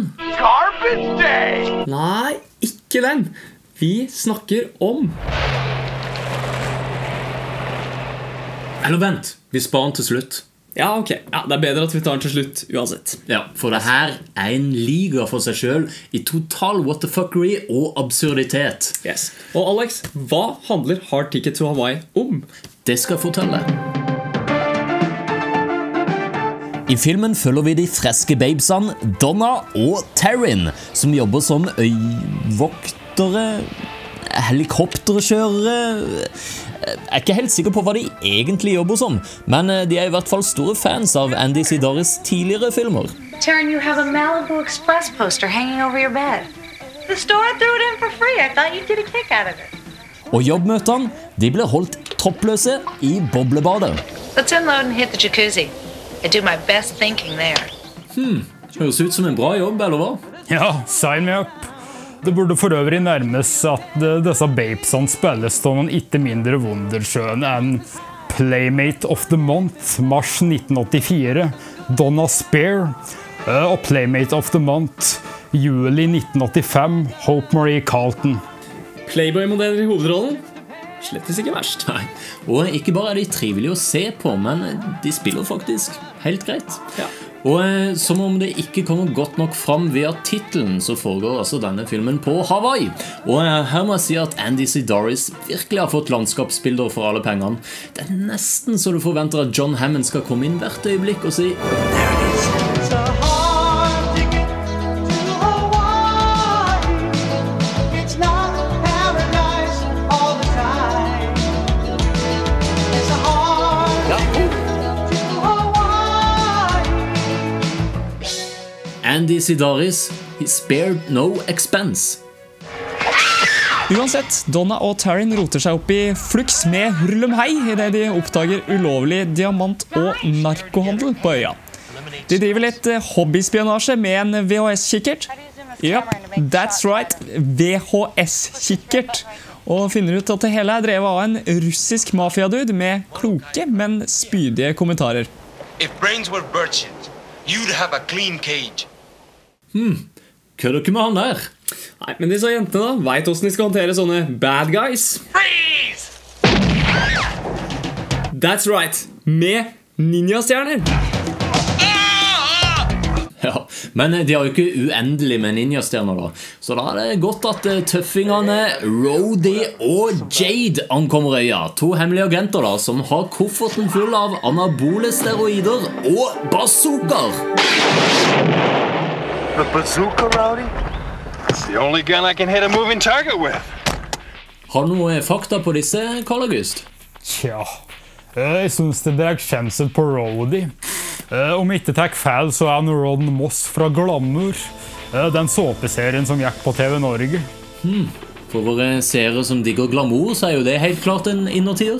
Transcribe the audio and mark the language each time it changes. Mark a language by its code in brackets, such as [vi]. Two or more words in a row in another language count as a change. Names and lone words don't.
[en] Garbage Day! [no] Nei, ikke den. Vi snakker om... Eller vent, vi sparer den til slutt. Ja, ok. Ja, det er bedre at vi tar den til slutt uansett. Ja, for det her er en liga for seg selv i total [en] what the fuckery [no] og absurditet. [en] Yes. [no] Og Alex, hva handler Hard Ticket to Hawaii om? Det skal jeg fortelle. I filmen følger vi de freske babesene Donna og Taryn, som jobber som øyvoktere, helikopterkjørere. Jeg er ikke helt sikker på hva de egentlig jobber som, men de er i hvert fall store fans av Andy Sidaris tidligere filmer. [en] Taryn, you have a Malibu Express poster hanging over your bed. The store threw it in for free. I thought you'd get a kick out of it. [no] Og jobbmøtene, de ble holdt toppløse i boblebadet. [en] Let's unload and hit the jacuzzi. I do my best thinking there. [no] Høres ut som en bra jobb, eller hva? Ja, [en] sign me up. [no] Det burde for øvrig nærmes at disse babesene spilles av noen ikke mindre wundersjøene enn [en] Playmate of the Month, [no] mars 1984, Donna Spear, og [en] Playmate of the Month, [no] juli 1985, Hope Marie Carlton. Playboy-modeller i hovedrollen? Slettes ikke verst. Nei, og ikke bare er de trivelige å se på, men de spiller faktisk helt greit. Ja. Og som om det ikke kommer godt nok fram via titelen, så foregår altså denne filmen på Hawaii. Og her må jeg si at Andy Sidaris virkelig har fått landskapsbilder for alle pengene. Det er nesten så du forventer at John Hammond skal komme inn hvert øyeblikk og si [en] There it is. It's a hard ticket to Hawaii. It's not paradise all the time. It's a hard ticket to Hawaii. Andy Sidaris, he spared no expense. [no] Uansett, Donna og Taryn roter seg opp i fluks med hurlumhei i det de oppdager ulovlig diamant- og narkohandel på øya. De driver litt hobbyspionasje med en VHS-kikkert. Ja, [en] that's right, [no] VHS-kikkert. Og finner ut at det hele er drevet av en russisk mafiadude med kloke, men spydige kommentarer. [en] If brains were birches, you'd have a clean cage. [no] Kødder ikke med han der? Nei, men disse jentene da, vet hvordan de skal håndtere sånne [en] bad guys. Freeze! That's right, [no] med ninjastjerner. Ja, men de har jo ikke uendelig med ninjastjerner da. Så da er det godt at tøffingene Rhodey og Jade ankommer øya. To hemmelige agenter da, som har kofferten full av anabole steroider og bazookaer. [en] The bazooka, Rowdy? It's the only gun I can hit a moving target with. [no] Har du noe fakta på disse, Karl August? Tja, jeg synes det drar kjensel på Rhodey. Om ikke takk feil så er han Ron Moss fra Glamour, den såpeserien som gikk på TV Norge. For våre seere som digger glamour, så er jo det helt klart en innertier.